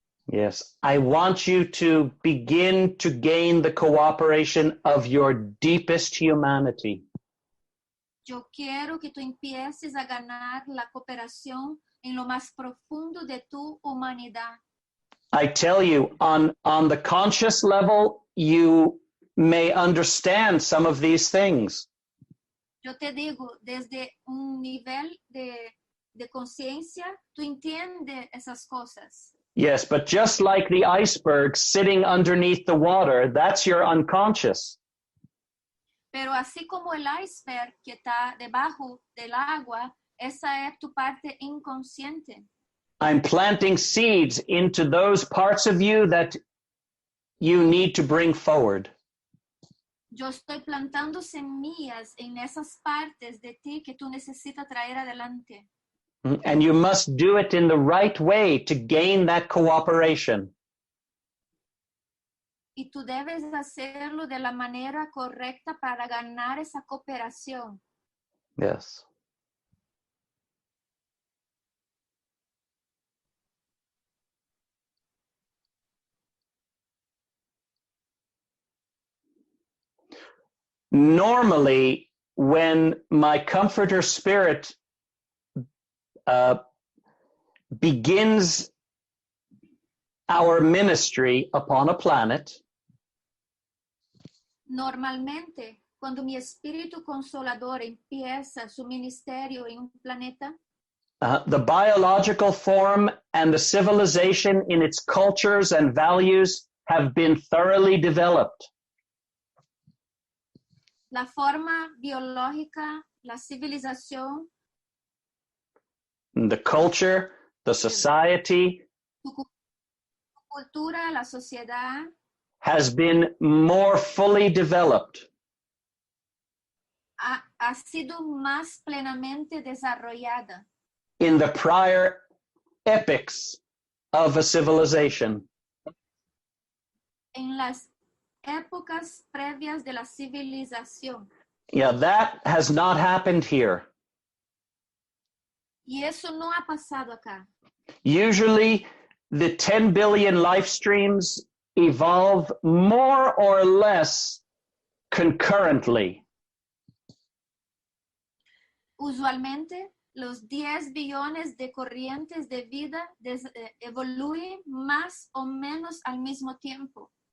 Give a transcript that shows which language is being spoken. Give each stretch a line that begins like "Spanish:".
English: Yes, I want you to begin to gain the cooperation of your deepest humanity.
Spanish: Yo quiero que tú empieces a ganar la cooperación en lo más profundo de tu humanidad.
English: I tell you, on the conscious level, you may understand some of these things.
Spanish: Yo te digo, desde un nivel de conciencia, tú entiendes esas cosas.
English: Yes, but just like the iceberg sitting underneath the water, that's your unconscious.
Spanish: Pero así como el iceberg que está debajo del agua, esa es tu parte inconsciente.
English: I'm planting seeds into those parts of you that you need to bring forward.
Spanish: Yo estoy plantando semillas en esas partes de ti que tú necesitas traer adelante.
English: And you must do it in the right way to gain that cooperation.
Spanish: Y tú debes hacerlo de la manera correcta para ganar esa cooperación.
English: Yes. Normally, when my comforter spirit begins our ministry upon a planet,
Spanish: Normalmente, cuando mi espíritu consolador empieza su ministerio en un planeta,
English: the biological form and the civilization in its cultures and values have been thoroughly developed.
Spanish: la forma biológica, la civilización,
English: The culture, the society
Spanish: Tu cultura, la sociedad,
English: has been more fully developed.
Spanish: ha sido más plenamente desarrollada
English: In the prior epochs of a civilization.
Spanish: en las épocas previas de la civilización.
English: Yeah, that has not happened here.
Spanish: Y eso no ha pasado acá.
English: Usually, the 10 billion life streams evolve more or less concurrently.
Spanish: Usualmente, los 10 billones de corrientes de vida evoluyen más o menos al mismo tiempo.